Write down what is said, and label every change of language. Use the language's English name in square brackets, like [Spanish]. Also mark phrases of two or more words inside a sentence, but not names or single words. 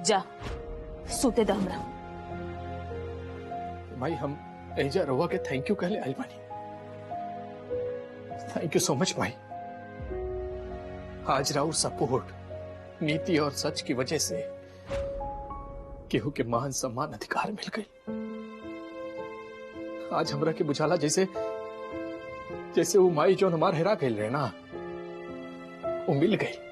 [Bhojpuri] जा सूते द हमरा। भाई हम एजा रवा के [English] thank you [Bhojpuri] कहले आइल बानी। [English] thank you so much भाई। [Bhojpuri] आज राउर सपोर्ट, नीति और सच की वजह से केहू के मान सम्मान अधिकार मिल गई। आज हमरा के बुझाला जैसे जैसे वो माई जो हमार हेरा गई रहे ना, वो मिल गई।